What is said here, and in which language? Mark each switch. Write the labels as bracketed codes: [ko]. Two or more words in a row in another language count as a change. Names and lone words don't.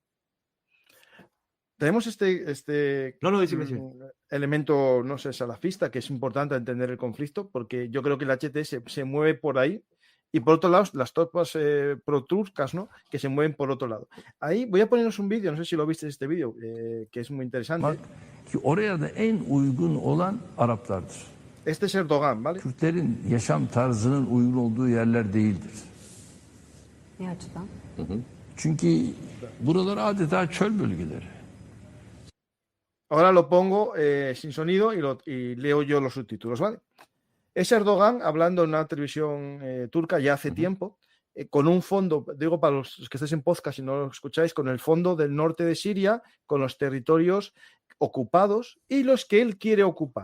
[es] Tenemos este No, decime. elemento, no sé, salafista, que es importante entender el conflicto, porque yo creo que el HT se mueve por ahí, y por otro lado, las tropas pro-turcas, ¿no?, que se mueven por otro lado. Ahí voy a poneros un vídeo, no sé si lo viste este vídeo, que es muy interesante. [tr] Ki oraya da en uygun olan Araplardır. [es] Este es Erdogan, ¿vale? [tr] Kürtlerin yaşam tarzının uygun olduğu yerler değildir. Ne açıdan? Çünkü buralar adeta çöl bölgeleri. [es] Ahora lo pongo sin sonido y leo yo los subtítulos, ¿vale? Es Erdogan hablando en una televisión turca ya hace tiempo, con un fondo, digo para los que estáis en podcast y no lo escucháis, con el fondo del norte de Siria, con los territorios ocupados y los que él quiere ocupar.